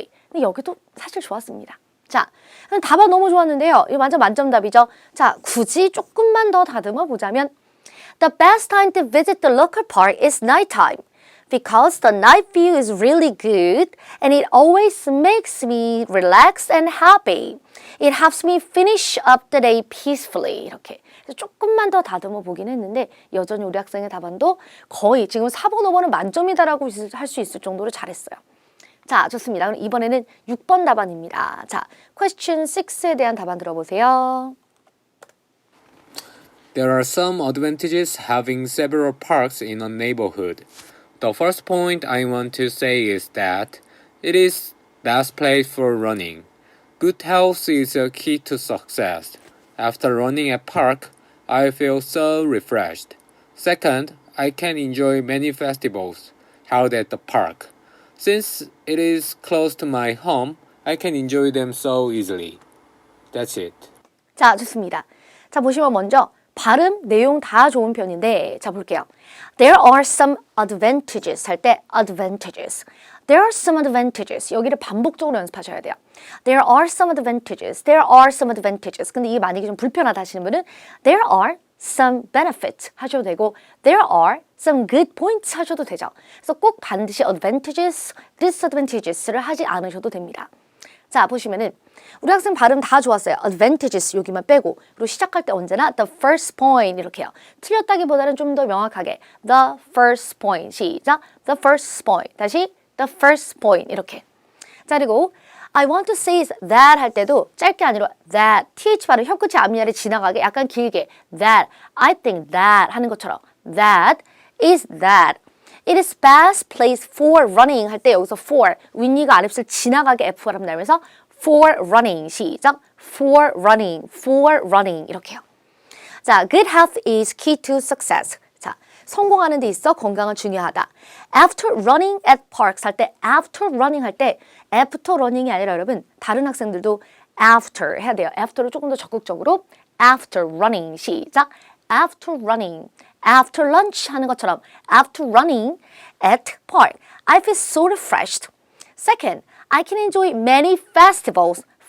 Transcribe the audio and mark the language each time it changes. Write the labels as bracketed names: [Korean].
[Korean] 근데 여기도 사실 좋았습니다. 자, 답안 너무 좋았는데요. 이거 완전 만점 답이죠. 자, 굳이 조금만 더 다듬어 보자면 [English] The best time to visit the local park is nighttime because the night view is really good and it always makes me relaxed and happy. It helps me finish up the day peacefully. [Korean] 이렇게. 조금만 더 다듬어 보긴 했는데 여전히 우리 학생의 답안도 거의 지금 4번, 5번은 만점이다라고 할 수 있을 정도로 잘했어요. 자, 좋습니다. 그럼 이번에는 6번 답안입니다. 자, question 6에 대한 답안 들어보세요. [English] There are some advantages having several parks in a neighborhood. The first point I want to say is that it is best place for running. Good health is a key to success. After running at park, I feel so refreshed. Second, I can enjoy many festivals held at the park. Since it is close to my home, I can enjoy them so easily. That's it. [Korean] 자, 좋습니다. 자, 보시면 먼저 발음, 내용 다 좋은 편인데 자, 볼게요. [English] There are some advantages [Korean] 할 때 [English] advantages. There are some advantages. [Korean] 여기를 반복적으로 연습하셔야 돼요. [English] There are some advantages. [Korean] 근데 이게 만약에 좀 불편하다 하시는 분은 [English] There are some benefits [Korean] 하셔도 되고 [English] There are some good points [Korean] 하셔도 되죠. 그래서 꼭 반드시 advantages, disadvantages를 하지 않으셔도 됩니다. 자, 보시면은 우리 학생 발음 다 좋았어요. advantages 여기만 빼고 그리고 시작할 때 언제나 [English] the first point [Korean] 이렇게요. 틀렸다기보다는 좀 더 명확하게 [English] the first point [Korean] 시작 [English] the first point [Korean] 다시 [English] the first point [Korean] 이렇게. 자, 그리고 [English] I want to say that [Korean] 할 때도 짧게 아니라 that th 발음 혀끝이 앞니아래 지나가게 약간 길게 [English] that I think that [Korean] 하는 것처럼 [English] that is that It is best place for running [Korean] 할 때 여기서 for 윗니가 아랫을 지나가게 F 발음 나면서 for running 시작 for running 이렇게요. [English] 자, good health is key to success. [Korean] 자, 성공하는 데 있어 건강은 중요하다. [English] After running at parks [Korean] 할 때 [English] after running [Korean] 할 때 after running이 아니라 여러분 다른 학생들도 after 해야 돼요. [English] after를 [Korean] 조금 더 적극적으로 [English] after running [Korean] 시작 [English] after running after lunch [Korean] 하는 것처럼 [English] after running at park I feel so refreshed. Second, I can enjoy many festivals